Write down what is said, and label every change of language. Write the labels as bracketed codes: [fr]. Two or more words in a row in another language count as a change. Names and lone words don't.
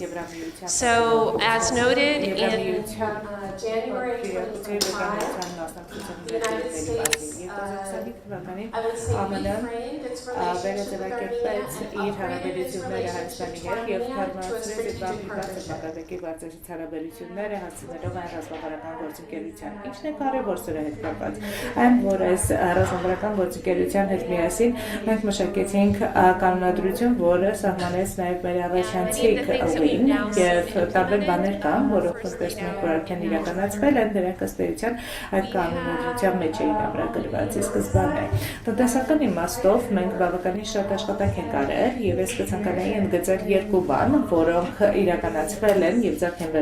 [en] So, as noted, in January 2025, the United States, I would say, reframed its relationship with Armenia and operated its relationship with Armenia to a strategic partnership. [hy] Սահմանեց նաև մեր առաջանցիկ ուղին և տարբեր բաներ կան, որոնք տեսնում որ արդեն իրականացվել են, դրանք ըստ էության այդ կանոնադրության մեջ էին ամրագրված ի սկզբանե։ Տնտեսական իմաստով մենք բավականին շատ աշխատանք ենք արել և ես կցանկանայի ընդգծել երկու բան, որոնք իրականացվել են և ձեռք են